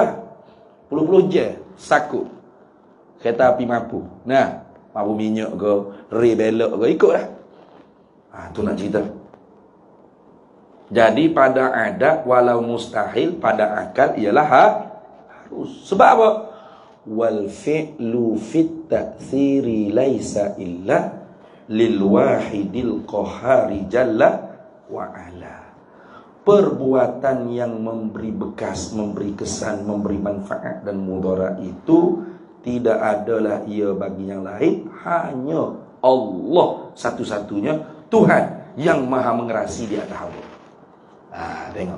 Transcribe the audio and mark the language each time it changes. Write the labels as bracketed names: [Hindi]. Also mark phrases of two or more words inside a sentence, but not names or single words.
[Malay] Puluh-puluh je sakut kereta api mampu. Nah, mampu minyak ke, rel belok ke, ikutlah. Tu nak cerita. Jadi pada adat walau mustahil, pada akal ialah harus. Sebab apa? [Arabic] والفعل في التأثير ليس إلا للواحد القهار جل وعلا. [Malay] Perbuatan yang memberi bekas, memberi kesan, memberi manfaat dan mudarat itu tidak adalah ia bagi yang lain, hanya Allah satu-satunya Tuhan yang maha mengerasi di atas Allah. Tengok.